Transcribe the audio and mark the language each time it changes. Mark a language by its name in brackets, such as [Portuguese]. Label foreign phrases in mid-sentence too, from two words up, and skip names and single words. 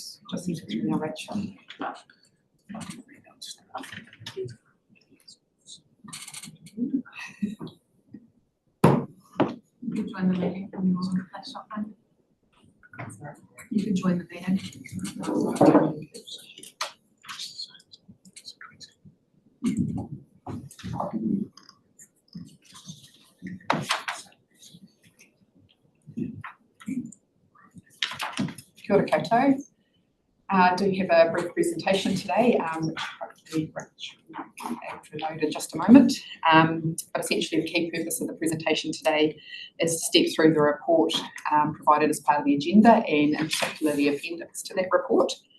[English] just need to through now, Rachel. You can join the meeting from your laptop phone. You can join the meeting. [Māori] Kia ora koutou. [English] I do have a brief presentation today, which hopefully Rich will come back to load in just a moment. But essentially the key purpose of the presentation today is to step through the report provided as part of the agenda and in particular the appendix to that report.